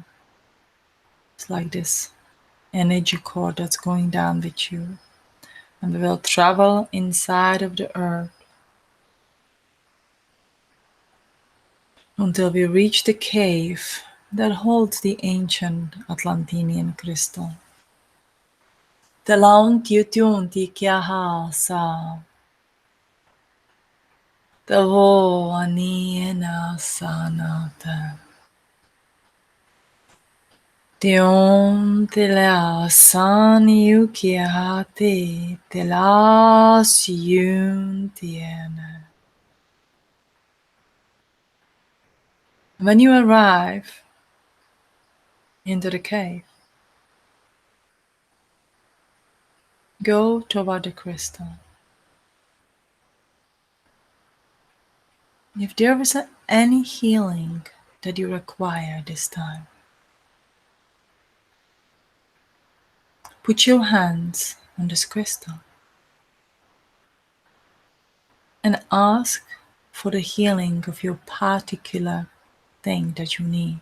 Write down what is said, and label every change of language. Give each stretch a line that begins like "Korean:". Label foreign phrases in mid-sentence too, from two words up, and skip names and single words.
English: It's like this energy cord that's going down with you. And we will travel inside of the earth until we reach the cave that holds the ancient Atlantean crystal. Telaunt yutun ti kiaha sa. Tavo aniena sanata. Tiom tela san yukiahate tela siun tiena. When you arrive into the cave, go toward the crystal. If there is any healing that you require this time, put your hands on this crystal and ask for the healing of your particular thing that you need.